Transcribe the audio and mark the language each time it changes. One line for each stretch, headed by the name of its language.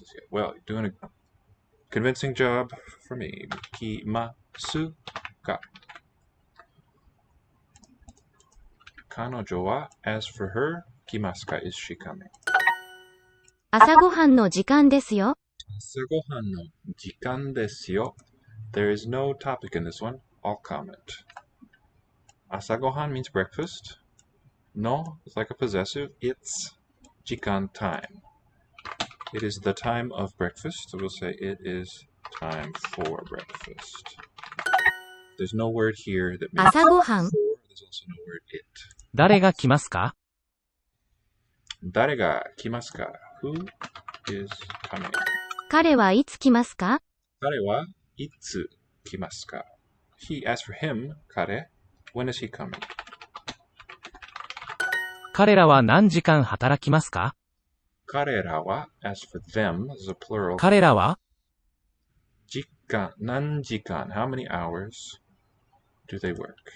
English: Well, you're doing a convincing job for me.
Japanese: Kimasu ka. Kanojo wa,
English: as for her,
Japanese: kimasu ka,
English: is she coming?
Japanese: 朝ごはんの時間ですよ。朝ごはんの時間ですよ.
English: There is no topic in this one. I'll comment. Asagohan means breakfast. No, it's like a possessive. It's jikan time. It is the time of breakfast. So we'll say it is time for breakfast. There's no word here that means
Japanese: 朝ごはん。
English: for. There's also no word it.
Japanese: 誰が来ますか？誰が来ますか?
English: Who is coming?
Japanese: 彼はいつ来ますか？彼はいつ来ますか?
English: He, as for him, 彼, when is he coming?
Japanese: 彼らは何時間働きますか？彼らは,
English: as for them, this is a plural.
Japanese: 彼らは時間, 何時間,
English: how many hours do they work?